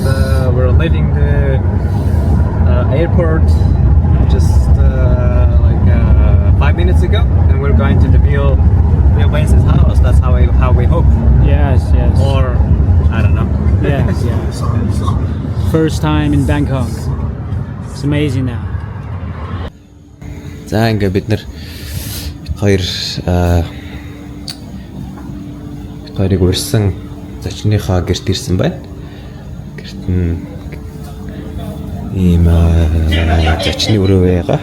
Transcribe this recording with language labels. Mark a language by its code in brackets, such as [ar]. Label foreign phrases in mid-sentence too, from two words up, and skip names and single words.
[en] And, we're leaving the airport just 5 minutes ago, and we're going to the Bill Baines' house. That's how we hope. Yes, yes. Or I don't know. Yes, yes. First time in Bangkok. It's amazing now. [mn] За ингээ бид хоёр хоёрыг урьсан зочныхоо гэрт ирсэн байна. Гэрт нь ийм зочны өрөө байгаа.